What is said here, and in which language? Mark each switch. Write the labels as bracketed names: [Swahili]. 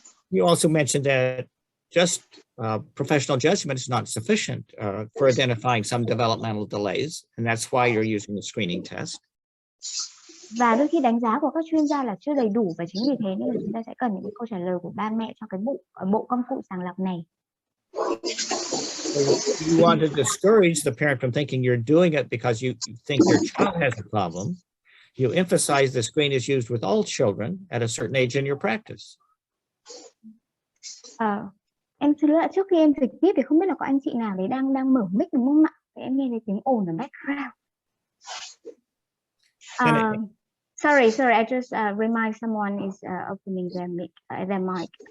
[English] You also mentioned that just professional judgment is not sufficient for identifying some developmental delays, and that's why you're using the screening test. [Vietnamese] Và đôi khi đánh giá của các chuyên gia là chưa đầy đủ, và chính vì thế nên là chúng ta sẽ cần những cái câu trả lời của ba mẹ cho cái bộ công cụ sàng lọc này. [English] You want to discourage the parent from thinking you're doing it because you think your child has a problem. You emphasize the screen is used with all children at a certain age in your practice. [Vietnamese] Em xin lỗi, trước khi em dịch tiếp thì không biết là có anh chị nào đấy đang mở mic đúng không ạ? Để em nghe thấy tiếng ồn ở background. [English] Sorry, I just remind someone is opening their mic.